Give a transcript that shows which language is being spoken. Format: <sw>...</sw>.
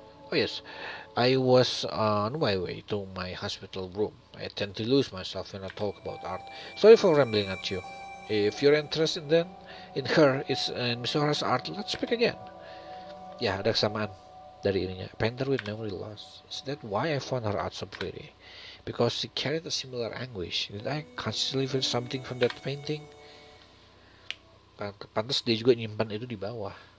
<en>Oh yes, I was on my way to my hospital room. I tend to lose myself when I talk about art. Sorry for rambling at you. If you're interested then in her, it's in Miss Hora's art, let's speak again.</en> <id>Ya, ada kesamaan dari ininya.</id> <en>A painter with memory loss. Is that why I found her art so pretty? Because she carried a similar anguish. Did I consciously feel something from that painting?</en> <id>Pantas dia juga nyimpan itu di bawah.</id>